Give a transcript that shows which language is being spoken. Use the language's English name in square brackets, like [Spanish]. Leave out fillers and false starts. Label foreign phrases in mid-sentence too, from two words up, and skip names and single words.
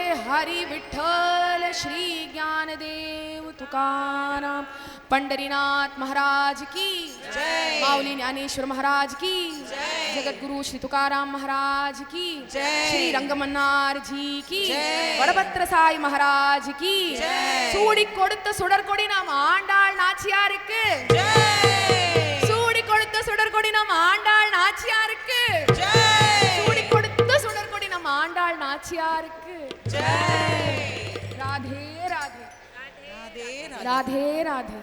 [Hindi] हरी विठ्ठल श्री ज्ञानदेव तुकाराम पंढरीनाथ महाराज की जय, माऊली ज्ञानेश्वर महाराज की जय, जगद्गुरु श्री तुकाराम महाराज की जय, श्री रंगमन्नार जी की जय, वडभद्र साई महाराज की जय, [Tamil] சூடி கொடுத்த சுடர்கொடி நாம் ஆண்டாள் நாச்சியாருக்கு ஜெய், சூடி கொடுத்த சுடர்கொடி நாம் ஆண்டாள் நாச்சியாருக்கு ஜெய், சூடி கொடுத்த சுடர்கொடி நாம் ஆண்டாள் நாச்சியாருக்கு ஜெய். [Hindi] राधे राधे राधे राधे